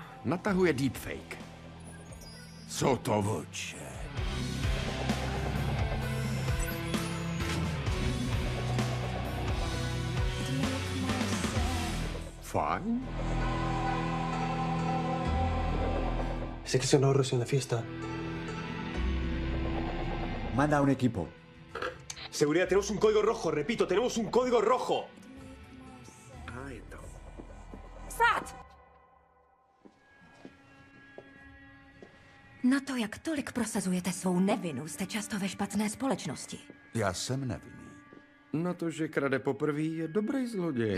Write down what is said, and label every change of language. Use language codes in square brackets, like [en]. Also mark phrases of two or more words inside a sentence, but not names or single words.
[cs] natahuje deepfake. Co to Vlče. Fajn. [es] Sé que son ahorros en la fiesta. Manda un equipo. Seguridad, tenemos un código rojo. Repito, tenemos un código rojo. [cs] Stát! Na to, jak tolik prosazujete svou nevinu, jste často ve špatné společnosti. Já jsem nevinný. Na to, že krade poprvé, je dobrý zloděj.